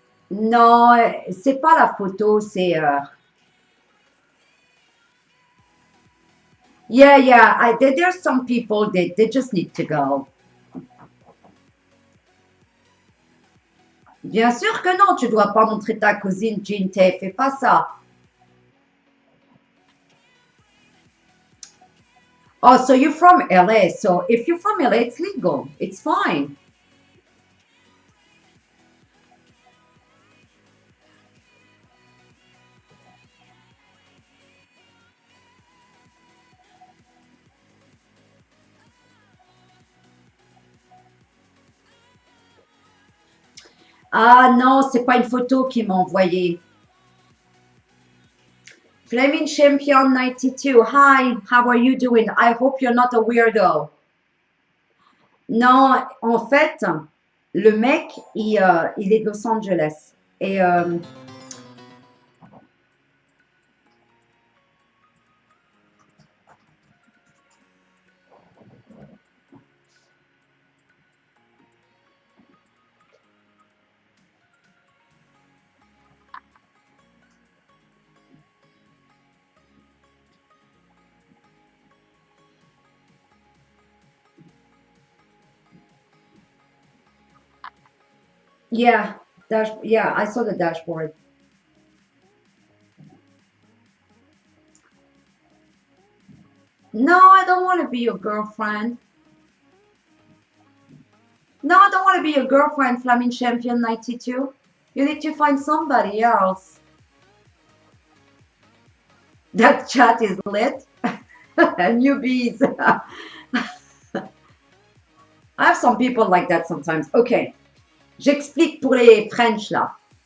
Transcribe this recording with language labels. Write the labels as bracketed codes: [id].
[fr] Non, c'est pas la photo, c'est. [en] Yeah, yeah. There's some people they just need to go. [fr] Bien sûr que non, tu dois pas montrer ta cousine Jean Tay, fais pas ça. [en] Oh, so you're from LA. So if you're from LA, it's legal. It's fine. [fr] Ah non, c'est pas une photo qu'il m'a envoyée. [en] Flaming Champion 92. Hi, how are you doing? I hope you're not a weirdo. [fr] Non, en fait, le mec, il est de Los Angeles. Et [en] yeah, yeah, I saw the dashboard. No, I don't want to be your girlfriend. No, I don't want to be your girlfriend, Flaming Champion 92. You need to find somebody else. That chat is lit. Newbies. I have some people like that sometimes. [fr] Ok, j'explique pour les French là.